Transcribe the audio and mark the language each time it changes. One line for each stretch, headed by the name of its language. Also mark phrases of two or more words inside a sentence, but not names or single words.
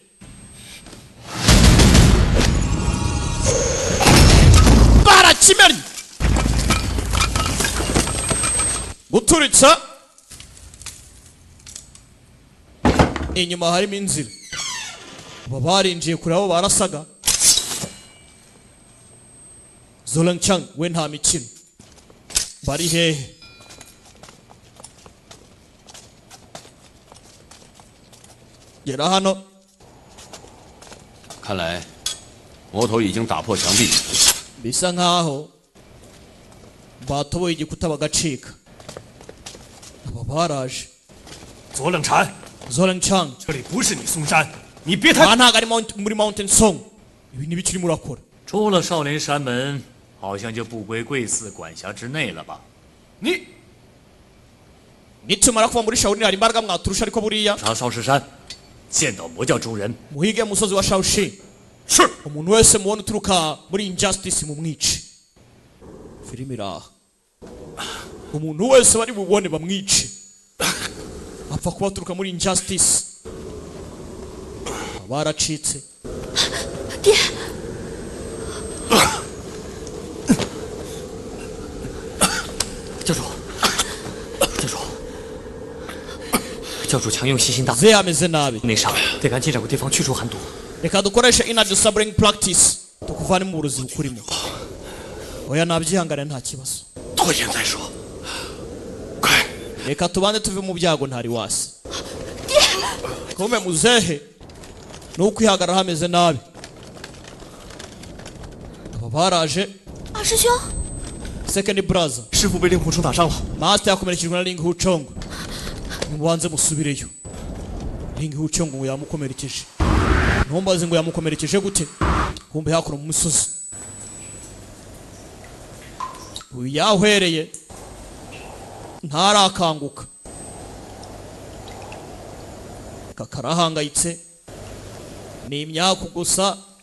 Kinyarwanda: barakimenye guturitsa inyuma harimo inzira barinjiye kuri abo barasaga Zolangchang we nta mikino bari hehe gera hano
Chinese: 看来魔头已经打破墙壁
Kinyarwanda: bisa nkaho batoboye igikuta bagacika abo baraje
Chinese: 左冷禅 Zolangchang 这里不是你嵩山你别太
Kinyarwanda: ntago ari muri Mountain Song ibi ni bikiri murakora
Chinese: 出了少林山门 好像就不归贵寺管辖之内了吧？你
Kinyarwanda: nitumara kuva muri Shaolin hari imbaraga mwaturusha ariko buriya
Chinese: 查少室山，见到魔教中人，
Kinyarwanda: muhige musozi wa Shaoxing
Chinese: 是
Kinyarwanda: umuntu wese mubona uturuka muri Injustice mu mwici filimi iraha umuntu wese bari bubone bamwici apfa kuba aturuka muri Injustice baracitse
Chinese: 爹，教主强用吸心大，
Kinyarwanda: ze ameze nabi
Chinese: 内伤，得赶紧找个地方去除寒毒。
Kinyarwanda: reka dukoreshe
English: inner disabling practice
Kinyarwanda: tukuvane mu burozi bukurimo oya nabyihangane nta kibazo
Chinese: 拖延再说，快！
Kinyarwanda: reka tubanze tuve mu byago ntari wasi kumbe muzehe n'ukwihagarara hameze nabi aba baraje
Chinese: 二师兄，
English: second brother
Chinese: 师傅被令狐冲打伤了
Kinyarwanda: master yakomerekejwe na Ling Huchong mubanze musubireyo Ling Huchong ngo yamukomerekeje ntumbaze ngo yamukomerekeje gute kumbe hakuno mu musozi uyu yahwereye ntarakanguka kakarahangayitse ni imyaku gusa